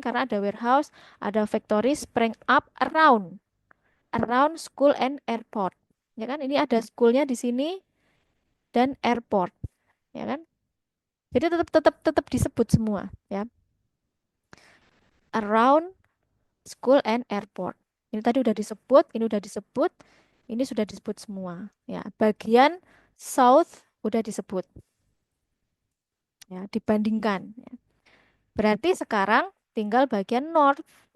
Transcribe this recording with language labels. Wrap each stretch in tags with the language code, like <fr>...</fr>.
<id>Karena ada</id> <en>warehouse, ada factories spring up around school and airport.</en> <id>Ya kan? Ini ada schoolnya di sini dan airport, ya kan? Jadi tetap tetap tetap disebut semua, ya.</id> <en>Around school and airport.</en> <id>Ini tadi udah disebut, ini udah disebut, ini sudah disebut semua, ya. Bagian south udah disebut, ya, dibandingkan. Ya. Berarti sekarang tinggal bagian north.</id>